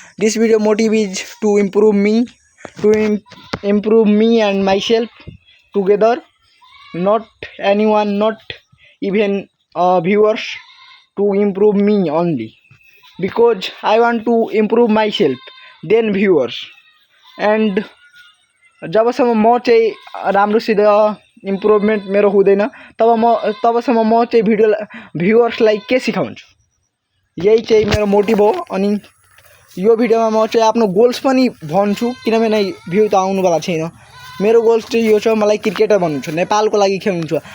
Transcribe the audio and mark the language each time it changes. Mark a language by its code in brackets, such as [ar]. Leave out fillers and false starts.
[en] This video motive is to improve me, improve me and myself together. Not anyone, not even viewers, to improve me only. Because I want to improve myself, then viewers. [ne] And जबसम्म म चाहिँ राम्रोसित improvement मेरो हुँदैन तबसम्म म चाहिँ भ्युअर्सलाई के सिकाउँछु, यही चाहिँ मेरो मोटिभ हो। अनि यो भिडियोमा म चाहिँ आफ्नो गोल्स पनि भन्छु, किनभने भ्यू त आउनुवाला छैन। मेरो गोल्स चाहिँ यो छ, मलाई क्रिकेटर बन्नु छ, नेपालको लागि खेल्नु छ।